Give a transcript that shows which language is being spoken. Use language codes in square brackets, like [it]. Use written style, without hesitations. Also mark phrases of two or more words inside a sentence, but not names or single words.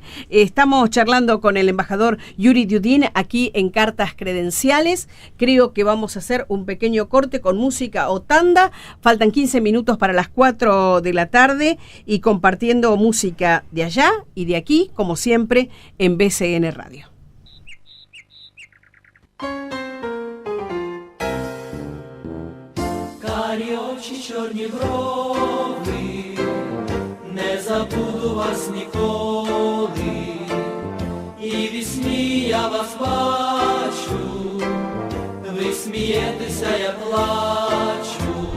[es] Estamos charlando con el embajador Yuri Dudin aquí en Cartas Credenciales. Creo que vamos a hacer un pequeño corte con música o tanda. Faltan 15 minutos para las 4 de la tarde y compartiendo música de allá y de aquí, como siempre, en BCN Radio. [uk] Карі очі, чорні брови, не забуду вас ніколи, і в вісні я вас бачу, ви смієтеся, я плачу,